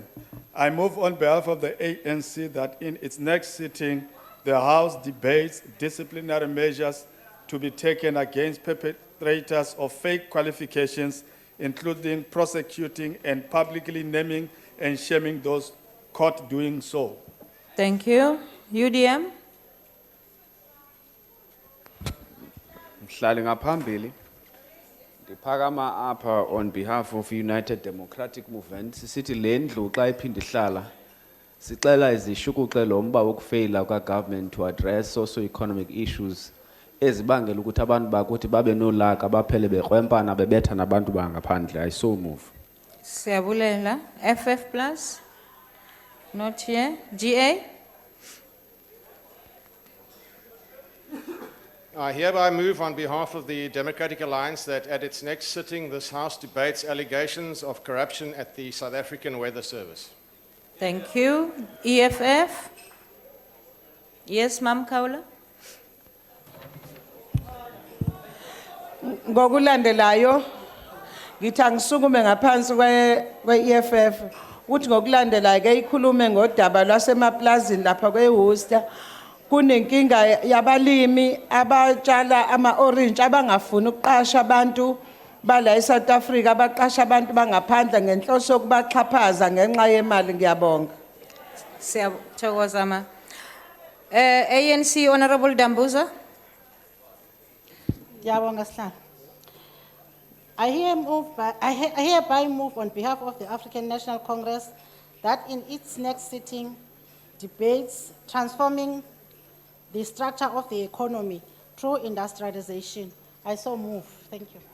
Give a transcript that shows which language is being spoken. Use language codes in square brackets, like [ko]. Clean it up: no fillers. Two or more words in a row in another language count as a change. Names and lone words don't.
[en] I move on behalf of the ANC that in its next sitting, the House debates disciplinary measures to be taken against perpetrators of fake qualifications, including prosecuting and publicly naming and shaming those caught doing so. Thank you. UDM. [xh] Mhlali ngaphambili ndiphakama apha [en] on behalf of United Democratic Movement [xh] sisithi le ndlu xa iphinda ihlala sixela izishukuxelo umba wokufeyila kwa-government [en] to address socio-economic issues [xh] ezibangela ukuthi abantu bakuthi babe nolaka baphele bekrwempana bebetha nabantu bangaphandle. [en] I so move. Siyabulela. FF plus. Not here. GA. I hereby move on behalf of the Democratic Alliance that at its next sitting, this House debates allegations of corruption at the South African Weather Service. Thank you. EFF. Yes, Ma'am Kaula. [zu] Ngokulandelayo ngithi angisukume ngaphansi kwe-EFF uthi ngokulandela ke ikhulume ngodaba lwasemaplazini lapha kweWorcester. Kunenkinga yabalimi abatshala ama-orange abangafuni ukuqasha abantu bala eSouth Africa abaqasha abantu bangaphandle ngenhloso yokubaxhaphaza ngenxa yemali. Ngiyabonga. Siyathokoza ma. ANC Honorable Dambuza. Ngiyabonga sihlalo. [en] I hereby move on behalf of the African National Congress that in its next sitting debates transforming the structure of the economy through industrialization. I so move. Thank you.